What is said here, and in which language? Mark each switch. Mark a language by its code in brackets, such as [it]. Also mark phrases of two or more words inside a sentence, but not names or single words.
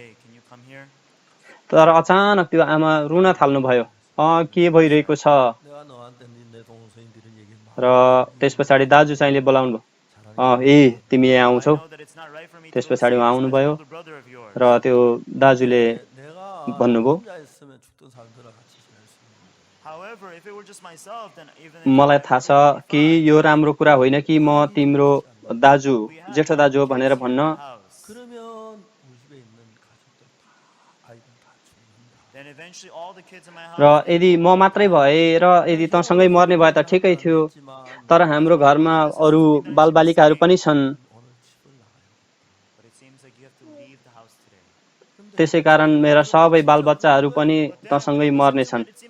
[ne] तर अचानक त्यो आमा रुन थाल्नुभयो। के भइरहेको छ? [ko] 내가 너한테 내 동생들은 얘기 막 [ne] र त्यस पछाडि दाजु चाहिँले बोलाउनु भयो। तिमी यहाँ आउँछौ? त्यस पछाडि उहाँ आउनुभयो र त्यो दाजुले [ko] 내가 [ne] भन्नुभयो [ko] 혼자 있으면 죽던 사람들과 같이 지낼 수 있는데 [ne] मलाई थाहा छ कि यो राम्रो कुरा होइन कि म तिम्रो दाजु जेठो दाजु हो भनेर भन्न। [ko] 그러면 우리 집에 있는 가족들 다 아이들 다 죽는다. [ne] र यदि म मात्रै भए र यदि तँसँगै मर्ने भए त ठिकै थियो, तर हाम्रो घरमा अरू बालबालिकाहरू पनि छन्। त्यसै कारण मेरा सबै बालबच्चाहरू पनि तँसँगै मर्नेछन्।